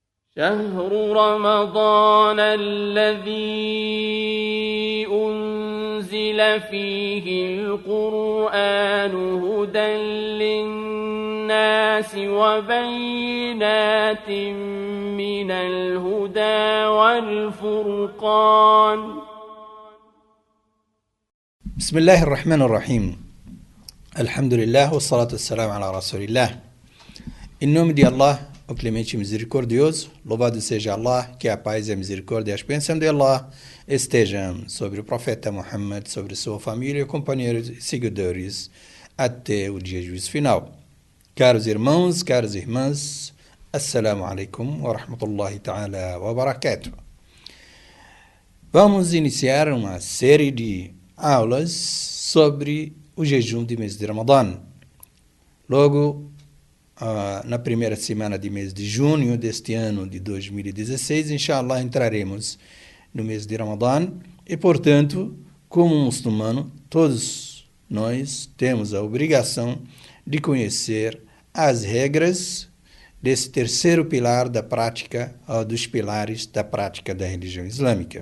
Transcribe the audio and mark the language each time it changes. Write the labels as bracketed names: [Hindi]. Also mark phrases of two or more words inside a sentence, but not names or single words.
[Arabic] شهر رمضان الذي أنزل فيه القرآن هدى للناس وبينات من الهدى والفرقان. بسم الله الرحمن الرحيم. الحمد لله والصلاة والسلام على رسول الله. [Portuguese] Em nome de Allah, o clemente e misericordioso, louvado seja Allah, que a paz e a misericórdia e as bênçãos de Allah estejam sobre o profeta Muhammad, sobre sua família, companheiros e seguidores, até o dia de juízo final. Caros irmãos, caras irmãs, [Arabic] السلام عليكم ورحمة الله تعالى وبركاته. [Portuguese] Vamos iniciar uma série de aulas sobre o jejum de mês de Ramadã. Logo, na primeira semana de mês de junho deste ano de 2016, inshallah, entraremos no mês de Ramadã e, portanto, como muçulmano, todos nós temos a obrigação de conhecer as regras desse terceiro pilar da prática, dos pilares da prática da religião islâmica.